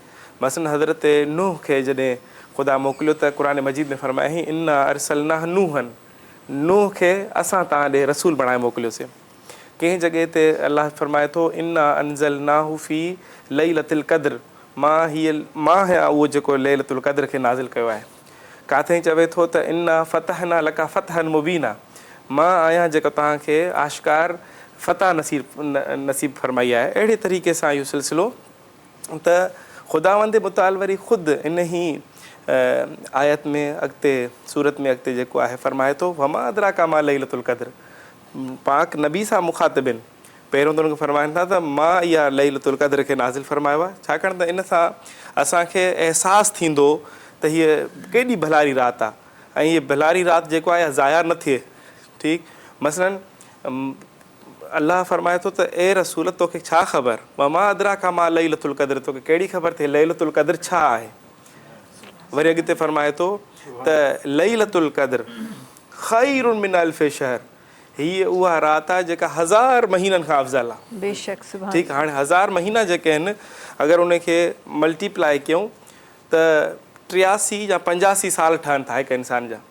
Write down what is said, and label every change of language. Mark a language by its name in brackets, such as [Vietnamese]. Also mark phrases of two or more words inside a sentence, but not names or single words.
[Sindhi] मसलन हज़रत नूह खे जॾहिं ख़ुदा मोकिलियो त क़ुरान मजीद में फरमाए [Arabic] إنا أرسلنا [Sindhi] नूह खे असां तव्हां ॾे रसूल बणाए मोकिलियोसीं। कंहिं जॻह ते अलाह फरमाए थो [Arabic] إنا أنزلناه في ليلة القدر, [Sindhi] मां उहो जेको लैलतुल क़द्र खे नाज़िल कयो आहे। काथे चवे थो त [Arabic] إنا فتحنا لك فتحا مبينا, [Sindhi] मां आहियां जेको तव्हांखे आश्कार फ़तह नसीब फरमाई आहे। अहिड़े तरीक़े सां इहो सिलसिलो त ख़ुदावंद मुताल वरी ख़ुदि इन ई आयत में अॻिते सूरत में अॻिते जेको आहे फरमाए थो [Arabic] وما أدراك ما ليلة القدر. [Sindhi] पाक नबी सां मुखातिबिन पहिरियों त उनखे फरमाइनि था त मां इहा लैलतुल क़द्र खे नाज़िल फरमायो आहे, छाकाणि त इन सां असांखे अहसासु थींदो त हीअ केॾी भलारी राति आहे ऐं हीअ भलारी राति जेको आहे ज़ाया न थिए। ठीकु, मसलन अल्लाह फरमाए थो त ए रसूल तोखे छा ख़बर, [Arabic] وما أدراك ما ليلة القدر, [Sindhi] तोखे कहिड़ी ख़बर थिए लैलतुल क़द्र छा आहे। वरी अॻिते फरमाए थो त [Arabic] ليلة القدر خير من ألف شهر, [Sindhi] हीअ उहा राति आहे जेका 1000 महीननि खां अफ़ज़ल आहे। बेशक सुभान। ठीकु, हाणे 1000 महीना जेके आहिनि अगरि उनखे मल्टीप्लाई कयूं त 83 या 85 साल ठहनि था हिकु इंसान जा।